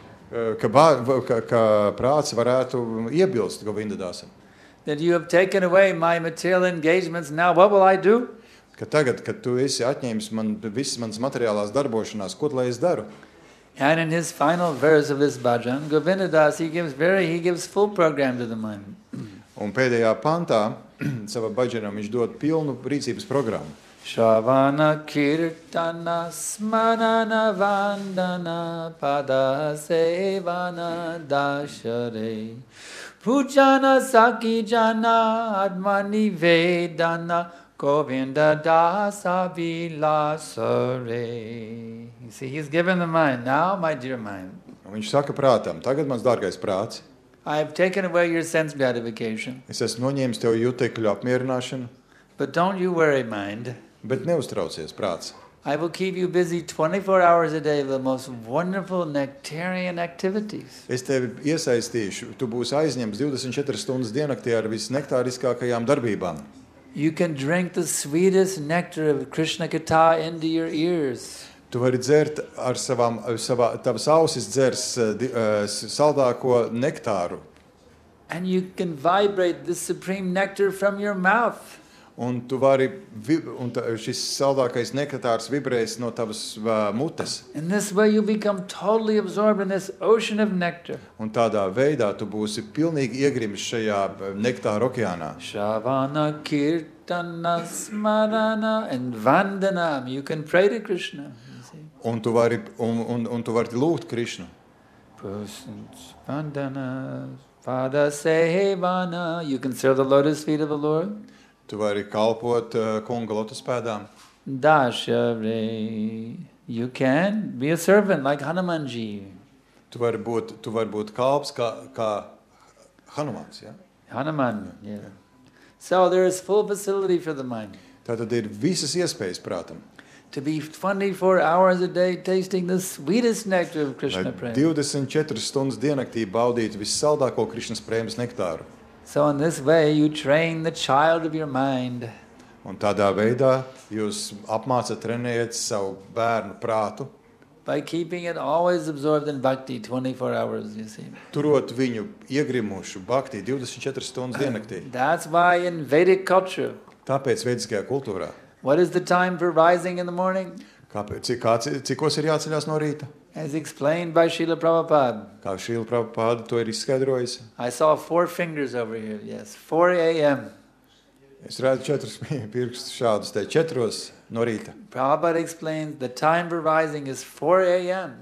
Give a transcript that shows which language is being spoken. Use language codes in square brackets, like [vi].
[lv] ka prāts varētu iebilst Govindadāsam. [en] That you have taken away my material engagements, now what will I do? [lv] Ka tagad, kad tu esi atņēmis man visas manas materiālās darbošanās, ko lai es daru? [en] And in his final verse of this bhajan, Govinda Das, he gives full program to the mind. [lv] Un pēdējā pantā savā bhajanam viņš dod pilnu rīcības programmu. [sa] Shravana kirtana smarana vandana pada sevana dashare pujana sakijana admani vedana Govinda dasa vilasare. [en] You see, he's given the mind. Now, my dear mind, [lv] Un viņš saka prātam, tagad mans dārgais prāts, [en] I have taken away your sense gratification, [lv] es esmu noņēmis tev jutekļu apmierināšanu, [en] but don't you worry, mind. [lv] bet neuztraucies prāts. [en] I will keep you busy 24 hours a day with the most wonderful nectarian activities. [lv] Es tevi iesaistīšu, tu būsi aizņemts 24 stundas diennaktī ar visnektāriskākajām darbībām. [en] You can drink the sweetest nectar of Krishna Katha into your ears. [lv] Tu vari dzert ar tavas ausis dzers saldāko nektāru. [en] And you can vibrate this supreme nectar from your mouth. [lv] Un tu vari, šis saldākais nektārs vibrēs no tavas mutes. [en] In this way you become totally absorbed in this ocean of nectar. [lv] Un tādā veidā tu būsi pilnīgi iegrimis šajā nektāra okeānā. [sa] Shravana, Kirtana, Smarana and Vandanam. [en] You can pray to Krishna. [lv] Un tu vari lūgt Krišnu. [sa] Persons, Vandana, Pada Sevana. [en] You can serve the lotus feet of the Lord. [lv] Tu vari kalpot kunga lotus pēdām. [en] Dashare. You can be a servant like Hanumanji. [lv] Tu vari būt kalps kā Hanumans, ja? [en] Hanuman, yeah. So there is full facility for the mind. [lv] Tātad ir visas iespējas prātam. [en] To be 24 hours a day tasting the sweetest nectar of Krishna prema. [lv] 24 stundas diennaktī baudīt vissaldāko Krišnas prēmas nektāru. [en] So in this way you train the child of your mind. [lv] Un tādā veidā jūs apmācat, trenējat savu bērnu prātu. [en] By keeping it always absorbed in bhakti 24 hours, you see. [lv] Turot viņu iegrimušu bhakti 24 stundas diennaktī. [en] That's why in Vedic culture, [lv] Tāpēc vediskajā kultūrā. [en] what is the time for rising in the morning? [lv] Cikos ir jāceļās no rīta? [en] As explained by Srila Prabhupada. [lv] Kā Šrila Prabhupada to ir izskaidrojis. [en] I saw 4 fingers over here, yes. 4 a.m. [lv] Es redzu 4 pirkstus šādus te 4 no rīta. [en] Prabhupada explains the time for rising is 4 a.m.